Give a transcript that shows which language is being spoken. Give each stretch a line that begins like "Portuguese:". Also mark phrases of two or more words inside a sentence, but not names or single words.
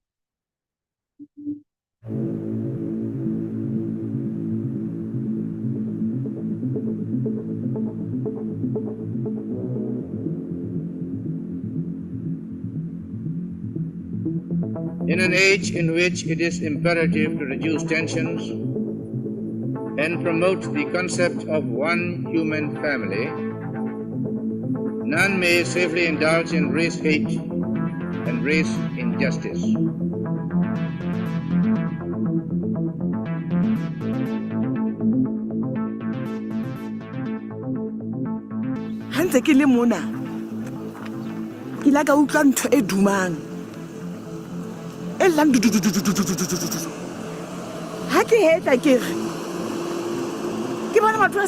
English: In an age in which it is imperative to reduce tensions and promote the concept of one human family, none may safely indulge in race hate and race injustice.
Southern Sotho: Hantse ke le mona ke la ka utlwa ntho e dumang e llang ha ke heta ke re ke bona batho ba